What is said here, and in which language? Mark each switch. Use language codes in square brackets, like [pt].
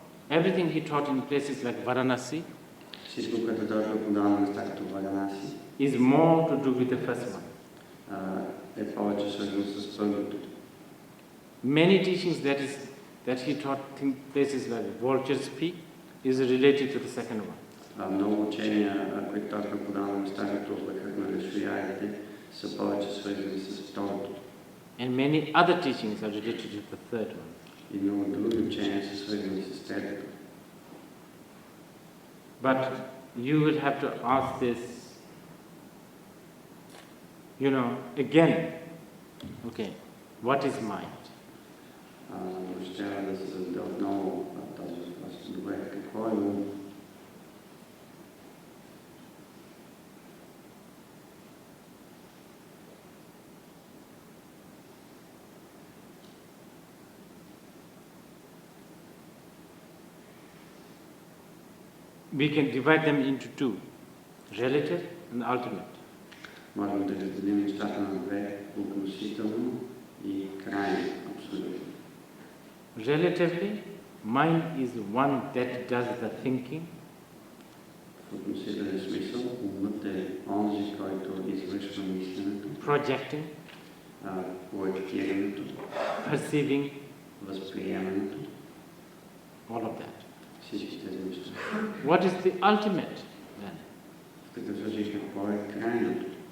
[en] Everything he taught in places like Varanasi [bg] Всичко, което той преподава на места като Варанаси, [en] is more to do with the first one. [bg] е повече свързано с първото. [en] Many teachings that he taught in places like Vulture's Peak is related to the second one. [bg] Много учения, които той преподава на места като върхът на решоярите, са повече свързани с второто. [en] And many other teachings are related to the third one. [bg] И много други учения са свързани с третото. [en] But you will have to ask this, again. Okay, what is mind? [bg] Ще трябва да се зададе отново този въпрос. Добре, какво е ум? [en] We can divide them into 2, relative and ultimate. [bg] Можем да разделим нещата на две, относително и крайно, абсолютно. [en] Relatively, mind is one that does the thinking. [bg] В относителен смисъл, умът е онзи, който извършва мисленето, [en] Projecting, [bg] проектирането, [en] perceiving, [bg] възприемането, [en] all of that. [bg] всички тези неща. [en] What is the ultimate then? [bg] В такъв случай какво е крайното?